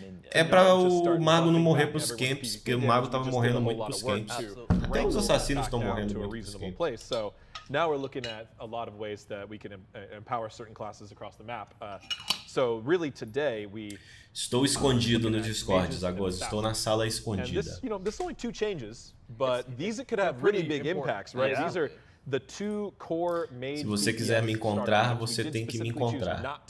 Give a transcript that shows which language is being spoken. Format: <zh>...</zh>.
<pt>É pra o mago não morrer pros camps, porque o mago tava morrendo muito pros camps. Até os assassinos estão morrendo muito pros camps.</pt> <en>Now we're looking at a lot of ways that we can empower certain classes across the map. So really today we</en> <pt>Estou escondido no Discord, Zagos. Estou na sala escondida.</pt> <en>This, you know, this is only 2 changes, but these could have really big impacts, right? These are the 2 core mage.</en> <pt>Se você quiser me encontrar, você tem que me encontrar.</pt>